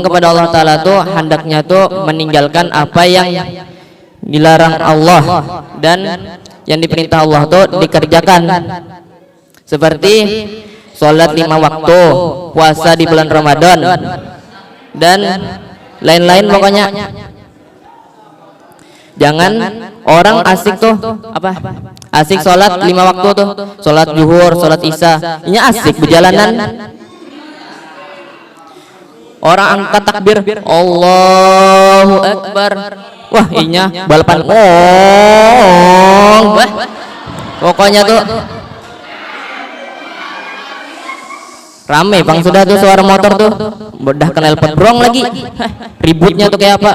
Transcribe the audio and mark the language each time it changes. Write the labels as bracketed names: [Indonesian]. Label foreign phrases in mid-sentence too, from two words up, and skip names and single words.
[Indonesian] kepada Allah Ta'ala tuh hendaknya tuh meninggalkan apa yang dilarang Allah dan yang diperintah Allah tuh dikerjakan, seperti sholat 5 waktu, puasa di bulan Ramadan, dan lain-lain pokoknya. Jangan orang asik tuh apa Asik sholat 5 waktu tuh, sholat zuhur, sholat isya, ini asik berjalanan. Orang angkat takbir, [Arabic] الله أكبر. [Banjar] Wah, inya balapan. Wah. [Indonesian] Pokoknya tuh rame bang sudah tuh suara motor tuh. Udah knalpot brong lagi. Ributnya tuh kayak apa?